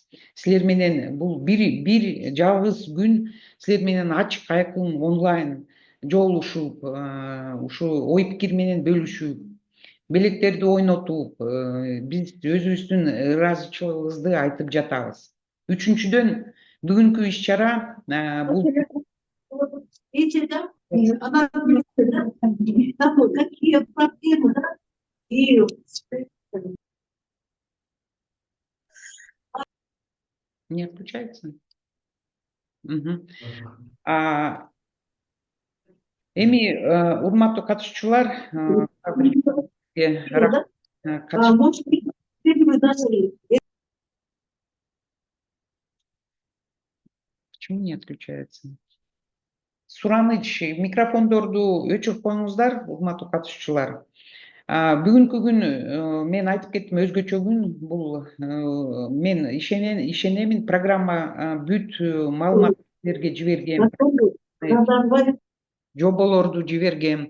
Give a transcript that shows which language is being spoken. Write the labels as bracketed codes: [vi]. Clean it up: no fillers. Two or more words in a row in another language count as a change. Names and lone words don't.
[ky] Силер менен бул бир жалгыз күн силер менен ачык, айкын, онлайн жолугушуп, ушу ой пикир менен бөлүшүп, белектерди ойнотуп, биз өзүбүздүн ыраазычылыгыбызды айтып жатабыз. Үчүнчүдөн, бүгүнкү иш-чара бул [ru] какие проблемы, и не отключается? [ky] Эми урматтуу катышуучулар, [ru] может быть, вы даже почему не отключается? [ky] Сураныч, микрофондорду өчүрүп коюңуздар, урматтуу катышуучулар. Бүгүнкү күн мен айтып кеттим, өзгөчө күн. Бул мен ишенемин, программа бүт маалыматтарды жиберген, жоболорду жиберген.